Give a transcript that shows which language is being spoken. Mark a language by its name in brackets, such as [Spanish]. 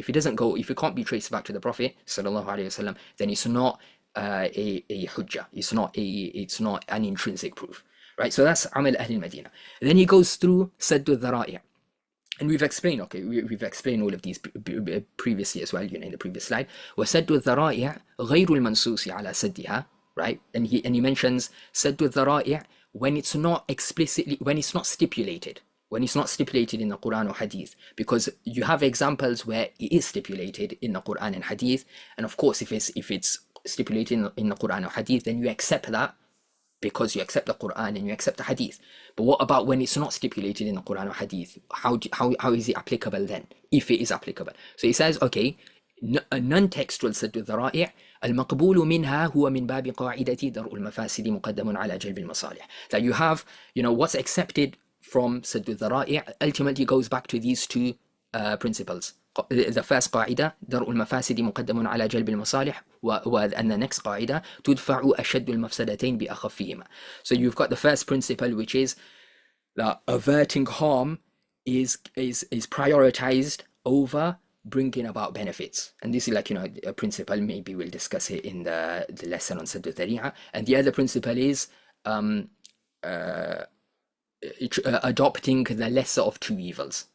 [English] If it can't be traced back to the Prophet sallallahu alaihi wasallam, then it's not a hujjah. It's not an intrinsic proof, right? So that's Amal Ahl al-Madinah. Then he goes through Sadd al-Dhari'ah, and we've explained. Okay, we've explained all of these previously as well. In the previous slide. [Arabic] وَسَدُّ الذَّرَائِعِ غَيْرُ الْمَنْصُوصِ عَلَى سَدِّهَا, right? [English] And he mentions Sadd al-Dhari'ah when it's not stipulated. When it's not stipulated in the Quran or Hadith, because you have examples where it is stipulated in the Quran and Hadith, and of course if it's stipulated in the Quran or Hadith, then you accept that because you accept the Quran and you accept the Hadith. But what about when it's not stipulated in the Quran or Hadith? How is it applicable then, if it is applicable? So he says, okay, a non-textual Sadd al-Dhara'i' [Arabic] المقبول منها هو من باب قاعدة درء المفاسد مقدم على جلب المصالح. [English] That you have, what's accepted from Sadd al-Dhara'i' ultimately goes back to these two principles. The first [Arabic] قاعدة درء المفاسد مقدم على جلب المصالح, [English] and the next [Arabic] قاعدة تدفع أشد المفسدتين بأخفهما. [English] So you've got the first principle, which is that averting harm is prioritized over bringing about benefits. And this is like, a principle, maybe we'll discuss it in the lesson on Sadd al-Dhari'ah. And the other principle is adopting the lesser of two evils.